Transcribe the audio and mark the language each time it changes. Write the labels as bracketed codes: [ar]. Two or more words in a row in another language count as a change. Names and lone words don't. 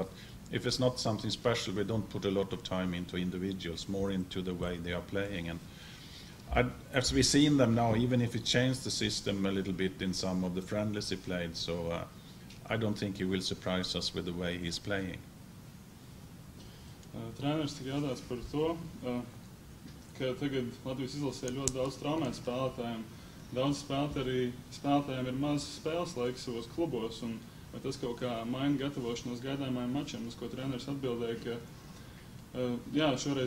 [en] But if it's not something special, we don't put a lot of time into individuals, more into the way they are playing. And as we've seen them now, even if he changed the system a little bit in some of the friendlies he played, so I don't think he will surprise us with the way he's playing. [lv] Treneris tika jautājis par to, ka tagad Latvijas izlasē ļoti daudz traumētu spēlētājiem. Daudz spēlētājiem ir maz spēles laiks savos klubos, un vai tas kaut kā maina gatavošanos gaidāmajiem mačiem, uz ko treneris atbildēja, ka jā, šoreiz